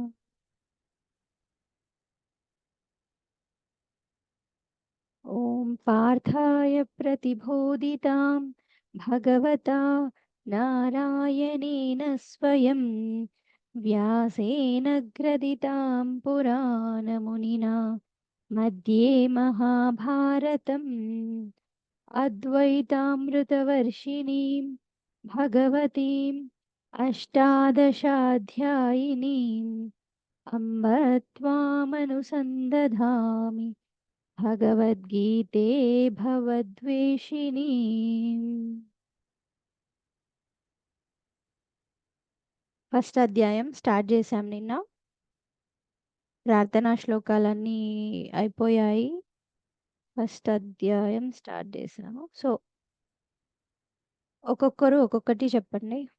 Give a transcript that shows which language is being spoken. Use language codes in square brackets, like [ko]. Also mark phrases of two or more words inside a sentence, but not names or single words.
[sa] ఓం పార్థాయ ప్రతిబోధితాం భగవతా నారాయణేన స్వయం వ్యాసేన గ్రథితాం పురాణమునినా मध्ये महाभारतम् अद्वैतामृतवर्षिणीं भगवतीम् अष्टादशाध्यायिनीम् अम्ब त्वामनुसन्दधामि भगवद्गीते भवद्वेषिणीम्. [te] ఫస్ట్ అధ్యాయం స్టార్ట్ చేశాం నిన్న. ప్రార్థనా శ్లోకాలన్నీ అయిపోయాయి. ఫస్ట్ అధ్యాయం స్టార్ట్ చేసాము. సో ఒక్కొక్కరు ఒక్కొక్కటి చెప్పండి.